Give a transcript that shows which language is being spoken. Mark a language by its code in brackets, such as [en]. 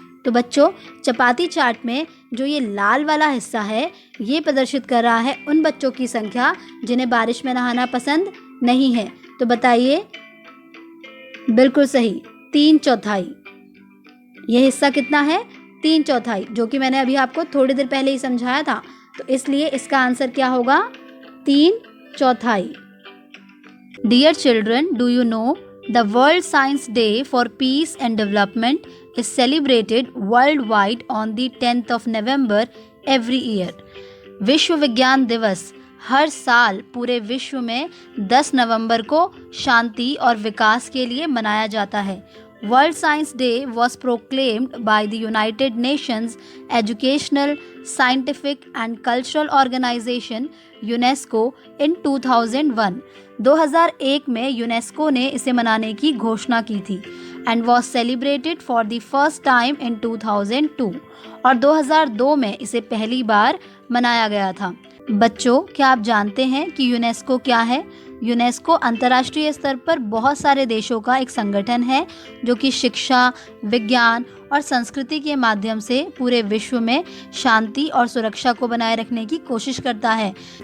[hi] तो बच्चों चपाती चार्ट में जो ये लाल वाला हिस्सा है, ये प्रदर्शित कर रहा है उन बच्चों की संख्या जिन्हें बारिश में नहाना पसंद नहीं है। तो बताइए। बिल्कुल सही, 3/4। यह हिस्सा कितना है? 3/4, जो कि मैंने अभी आपको थोड़ी देर पहले ही समझाया था। तो इसलिए इसका आंसर क्या होगा? 3/4। [en] Dear children, do you know the World Science Day for Peace and Development is celebrated worldwide on the 10th of November every year. [hi] विश्व विज्ञान दिवस हर साल पूरे विश्व में 10 नवंबर को शांति और विकास के लिए मनाया जाता है। [en] World Science Day was proclaimed by the United Nations Educational, Scientific and Cultural Organization UNESCO in 2001. [hi] 2001 में यूनेस्को ने इसे मनाने की घोषणा की थी [en] and was celebrated for the first time in 2002. [hi] और 2002 में इसे पहली बार मनाया गया था। बच्चों क्या आप जानते हैं कि यूनेस्को क्या है? यूनेस्को अंतर्राष्ट्रीय स्तर पर बहुत सारे देशों का एक संगठन है जो कि शिक्षा, विज्ञान और संस्कृति के माध्यम से पूरे विश्व में शांति और सुरक्षा को बनाए रखने की कोशिश करता है।